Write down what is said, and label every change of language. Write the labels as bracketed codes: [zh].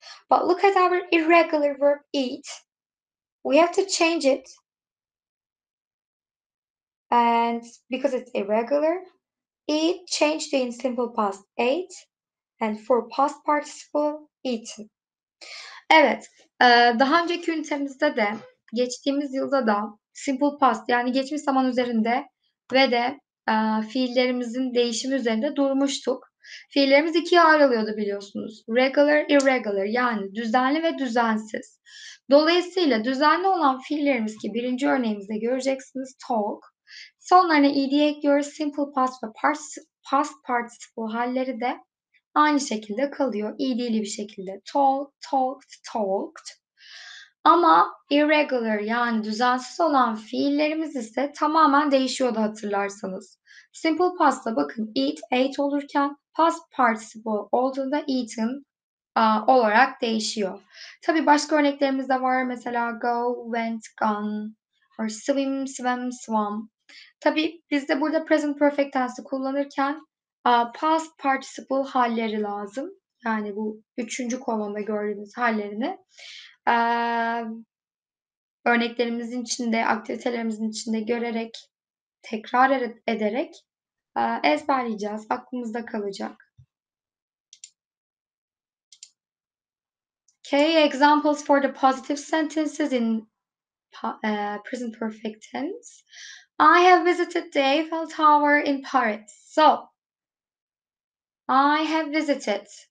[en] But look at our irregular verb eat. We have to change it. And because it's irregular, eat changed in simple past ate and for past participle eaten. [tr] Evet, daha önceki ünitemizde de geçtiğimiz yılda da simple past yani geçmiş zaman üzerinde ve de fiillerimizin değişimi üzerinde durmuştuk. Fiillerimiz ikiye ayrılıyordu biliyorsunuz. Regular, irregular yani düzenli ve düzensiz. Dolayısıyla düzenli olan fiillerimiz ki birinci örneğimizde göreceksiniz talk. Sonlarına ed ekliyoruz. Simple past ve past participle halleri de aynı şekilde kalıyor. İdili bir şekilde. Talk, talked, talked. Ama irregular yani düzensiz olan fiillerimiz ise tamamen değişiyordu hatırlarsanız. Simple past'ta bakın eat, ate olurken past participle olduğunda eaten olarak değişiyor. Tabii başka örneklerimiz de var. Mesela go, went, gone or swim, swam, swam. Tabii biz de burada present perfect tense'i kullanırken past participle halleri lazım. Yani bu üçüncü kolonda gördüğünüz hallerini örneklerimizin içinde, aktivitelerimizin içinde görerek, tekrar ederek ezberleyeceğiz. Aklımızda kalacak. [en] Okay, examples for the positive sentences in present perfect tense. I have visited the Eiffel Tower in Paris. So, I have visited.